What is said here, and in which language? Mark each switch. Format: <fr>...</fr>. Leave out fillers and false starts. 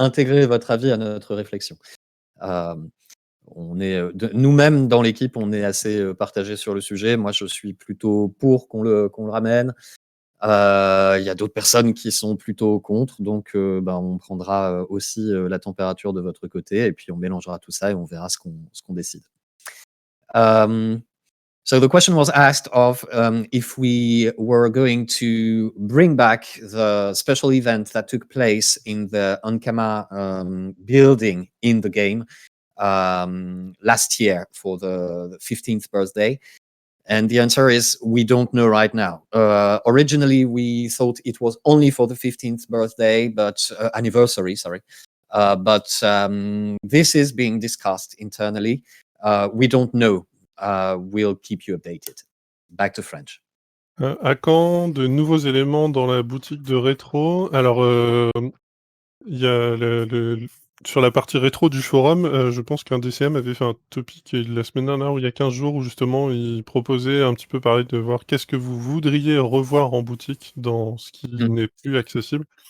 <fr>intégrer votre avis à notre réflexion. Hem, on est, nous-mêmes dans l'équipe, on est assez, partagés sur le sujet. Moi, je suis plutôt pour qu'on le ramène. Il y a d'autres personnes qui sont plutôt contre, donc on prendra, aussi, la température de votre côté et puis on mélangera tout ça et on verra ce qu'on décide.</fr> <en>So the question was asked of if we were going to bring back the special event that took place in the Ankama building in the game last year for the 15th birthday. And the answer is we don't know right now. Originally, we thought it was only for the 15th birthday, but anniversary, sorry. But this is being discussed internally. We don't know. We'll keep you updated. Back to French.</en> <fr>À quand de nouveaux éléments dans la boutique de rétro? Alors, il y a Sur la partie rétro du forum, je pense qu'un DCM avait fait un topic la semaine dernière ou il y a 15 jours où justement il proposait un petit peu pareil de voir qu'est-ce que vous voudriez revoir en boutique dans ce qui n'est plus accessible.</fr>